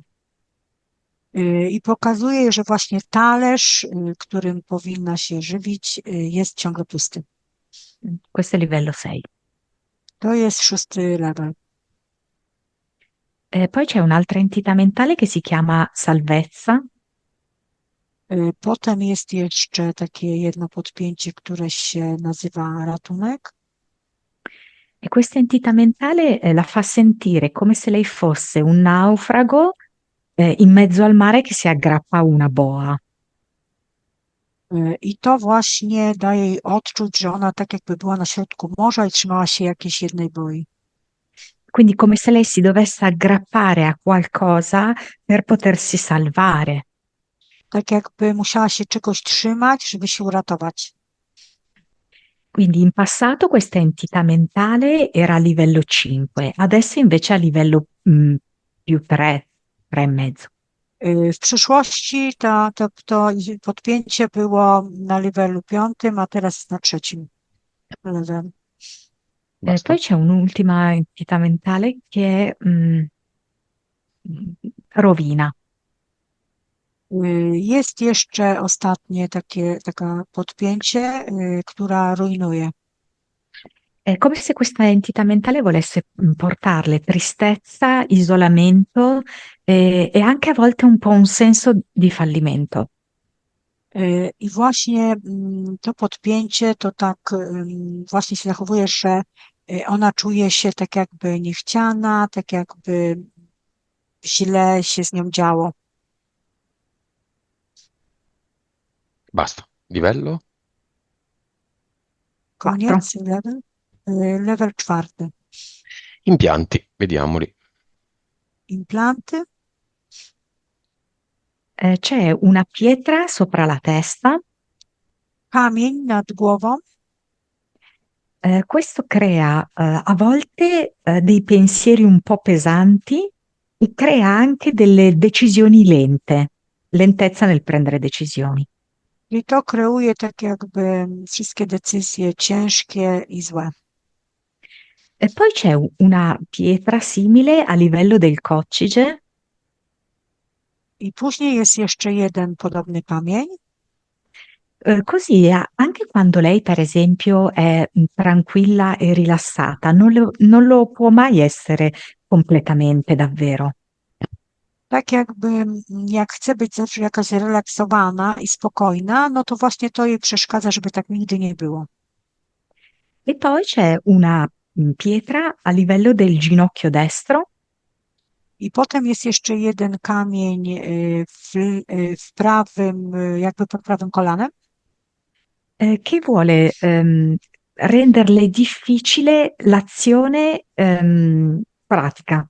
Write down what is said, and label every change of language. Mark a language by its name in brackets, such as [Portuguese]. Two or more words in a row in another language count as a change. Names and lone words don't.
[Polish] I pokazuje jej, że właśnie talerz, którym powinna się żywić, jest ciągle pusty. [Italian] Questo è livello 6. [Polish] To jest 6. level. [Italian] Poi c'è un'altra entità mentale che si chiama salvezza. [Polish] Potem jest jeszcze takie jedno podpięcie, które się nazywa ratunek. [Italian] E questa entità mentale la fa sentire come se lei fosse un naufrago in mezzo al mare che si aggrappa a una boa. [Polish] I to właśnie daje jej odczuć, że ona tak jakby była na środku morza i trzymała się jakiejś jednej boi. [Italian] Quindi come se lei si dovesse aggrappare a qualcosa per potersi salvare. [Polish] Tak jakby musiała się czegoś trzymać, żeby się uratować. [Italian] Quindi in passato questa entità mentale era a livello 5, adesso invece a livello più 3, 3 e mezzo. [Polish] W przyszłości to podpięcie było na levelu 5, a teraz jest na 3. levelu. [Italian] Basta. Poi c'è un'ultima entità mentale che è rovina. [Polish] Jest jeszcze ostatnie takie podpięcie, która rujnuje. [Italian] È come se questa entità mentale volesse portarle tristezza, isolamento e anche a volte un po' un senso di fallimento. [Polish] I właśnie to podpięcie to tak właśnie się zachowuje, że ona czuje się tak jakby niechciana, tak jakby źle się z nią działo. [Italian] Basta. Livello? [Polish] Koniec, level? Level 4. [Italian] Impianti, vediamoli. [Polish] Implanty. [Italian] C'è una pietra sopra la testa. [Polish] Kamień nad głową. [Italian] Questo crea a volte dei pensieri un po' pesanti e crea anche delle decisioni lente, lentezza nel prendere decisioni. [Polish] I to kreuje tak jakby wszystkie decyzje ciężkie i złe. [Italian] E poi c'è una pietra simile a livello del coccige. [Polish] I później jest jeszcze jeden podobny kamień. [Italian] Così anche quando lei, per esempio, è tranquilla e rilassata, non lo può mai essere completamente, davvero. [Polish] Tak jakby jak chce być zawsze jakaś zrelaksowana i spokojna, no to właśnie to jej przeszkadza, żeby tak nigdy nie było. [Italian] E poi c'è una pietra a livello del ginocchio destro [Polish] I potem jest jeszcze jeden kamień w prawym, jakby pod prawym kolanem, [Italian] che vuole renderle difficile l'azione pratica.